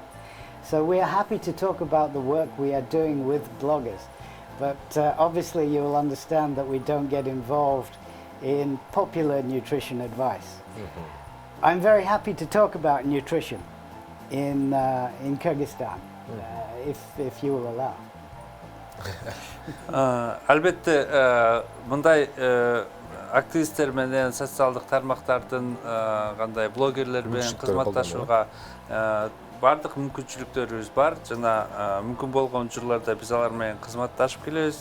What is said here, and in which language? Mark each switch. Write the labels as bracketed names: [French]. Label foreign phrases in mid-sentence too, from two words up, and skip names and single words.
[English] So we are happy to talk about the work we are doing with bloggers, but obviously you will understand that we don't get involved in popular nutrition advice. I'm very happy to talk about nutrition in Kyrgyzstan, if you will allow. [Kyrgyz] Албетте, мындай активисттер менен социалдык тармактардын кандай блогерлер менен кызматташууга бардык мүмкүнчүлүктөрүбүз бар жана мүмкүн болгон учурларда биз алар менен кызматташып келебиз.